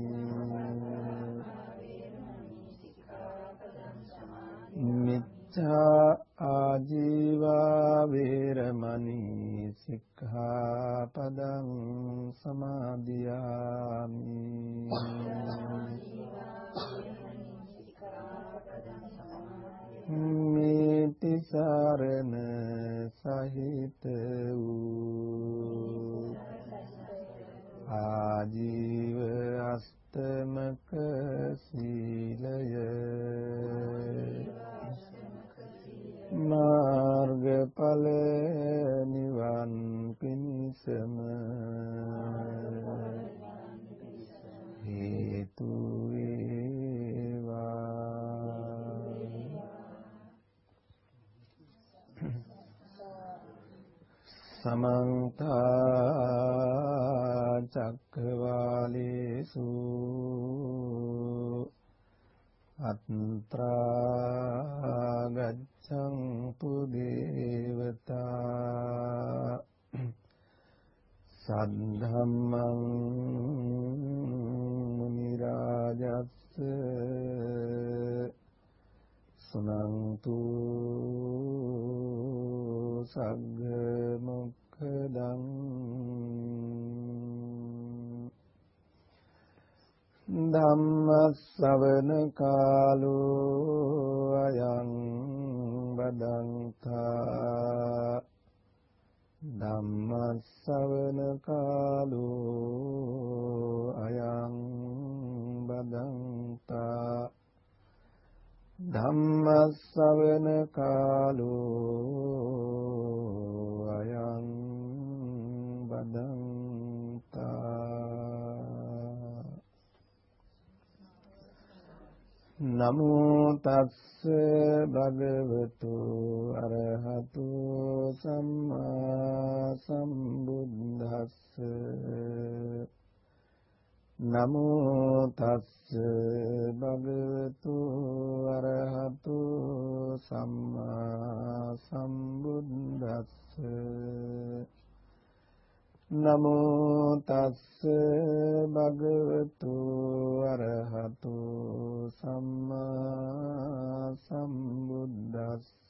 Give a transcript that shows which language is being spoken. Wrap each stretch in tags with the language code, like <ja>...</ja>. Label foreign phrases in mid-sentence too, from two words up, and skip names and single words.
<pi>මිච්ඡා ආජීව වේරමණී සික්ඛාපදං සමාදියාමි</pi> <si>මේති සරණ සහිත වූ ආජීව අෂ්ටමක සීලය මාර්ගඵල නිවන් පිණිසම</si> <pi>හේතු समन्त चक्रवालेषु अत्रा गच्छन्तु देवता सद्धम्मं मुनिराजस्य सुनन्तु सग्ग मुक्खदं ධම්මස්සවන කාලෝ අයං බදන්තා ධම්මස්සවන කාලෝ අයං බදන්තා ධම්මස්සවන කාලෝ අයං බදන්තා නමෝ තස්ස භගවතු අරහතු සම්මා සම්බුද්දස්ස නමෝ තස්ස භගවතු අරහතු සම්මා සම්බුද්දස්ස නමෝ තස්ස භගවතු අරහතු සම්මා සම්බුද්දස්ස</pi>